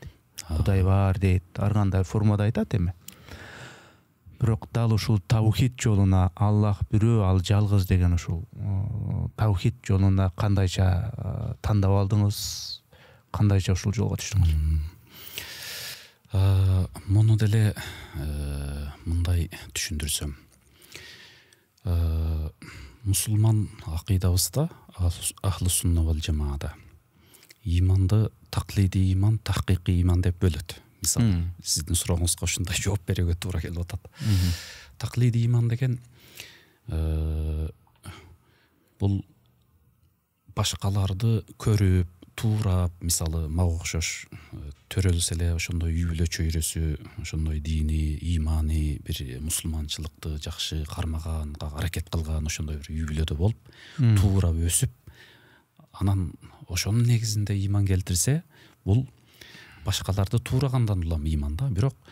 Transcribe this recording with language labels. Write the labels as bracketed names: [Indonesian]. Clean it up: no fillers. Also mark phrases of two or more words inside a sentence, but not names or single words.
[Kyrgyz] Кудай бар дейт, ар кандай формада айтат эми. Бирок дал ушул таухид жолуна, Аллах бирөө, ал жалгыз деген ушул таухид жолуна кандайча тандап алдыңыз? Кандайча ушул жолго түштүңүз? Муну деле мындай түшүндүрсөм. Мусулман акыйдабызда, [Arabic] أهل السنة والجماعة [Kyrgyz] иманды таклиди иман, тахкыйкый иман деп бөлөт. Мисалы, сиздин сурооңузга ушундай жооп берүүгө туура келип атат. Таклиди иман деген бул башкаларды көрүп, туурап, мисалы, мага окшош төрөлсө эле ошондой үй бүлө чөйрөсү, ошондой дини, иманы бир мусулманчылыкты жакшы кармаганга аракет кылган ошондой бир үй бүлөдө болуп, туурап өсүп, анан ошонун негизинде иман келтирсе, бул башкаларды туuraгандан улам иман да.